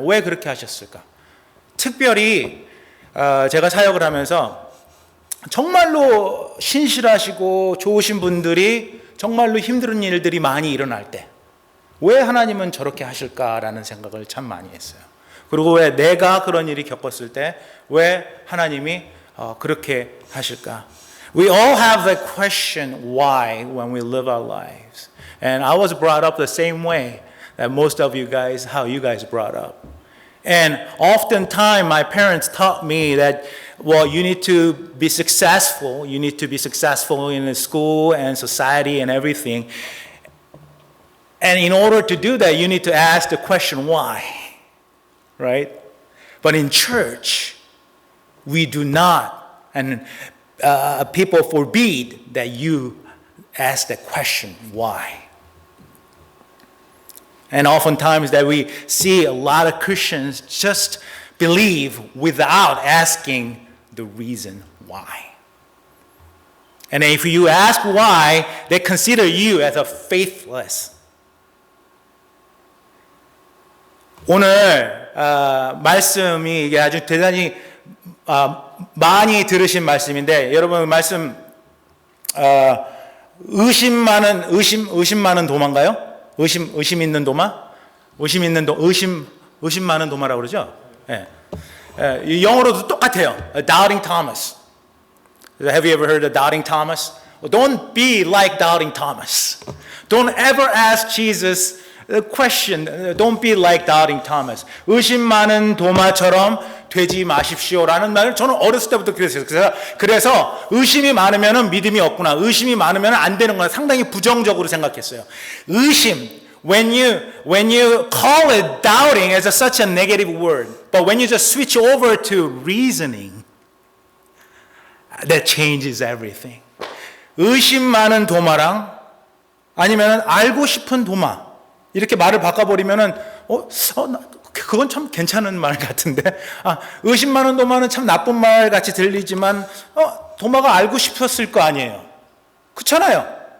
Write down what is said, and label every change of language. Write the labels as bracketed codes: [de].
[ko] 왜 그렇게 하셨을까? 특별히 제가 사역을 하면서 정말로 신실하시고 좋으신 분들이 정말로 힘든 일들이 많이 일어날 때 왜 하나님은 저렇게 하실까라는 생각을 참 많이 했어요. 그리고 왜 내가 그런 일이 겪었을 때 왜 하나님이 그렇게 하실까? [en] We all have the question why when we live our lives. And I was brought up the same way that most of you guys, how you guys brought up. And oftentimes my parents taught me that, well, you need to be successful. You need to be successful in school and society and everything. And in order to do that, you need to ask the question why, right? But in church, we do not, and people forbid that you ask the question why. And oftentimes that we see a lot of Christians just believe without asking the reason why. And if you ask why, they consider you as a faithless. [ko] 오늘 말씀이 이게 아주 대단히 많이 들으신 말씀인데, 여러분 말씀 의심 많은 도마인가요? 의심 있는 도마? 의심 많은 도마라고 그러죠? 예. 영어로도 똑같아요. Doubting Thomas. [en] Have you ever heard of Doubting Thomas? Don't be like Doubting Thomas. Don't ever ask Jesus the question. Don't be like Doubting Thomas. [ko] 의심 많은 도마처럼 되지 마십시오라는 말을 저는 어렸을 때부터 그랬어요. 그래서 의심이 많으면 믿음이 없구나, 의심이 많으면 안 되는구나, 상당히 부정적으로 생각했어요. [en] 의심, when you call it doubting as such a negative word, but when you just switch over to reasoning, that changes everything. [ko] 의심 많은 도마랑 아니면 알고 싶은 도마, 이렇게 말을 바꿔버리면은 그건 참 괜찮은 말 같은데, 의심 많은 도마는 참 나쁜 말 같이 들리지만 도마가 알고 싶었을 거 아니에요. 그렇잖아요.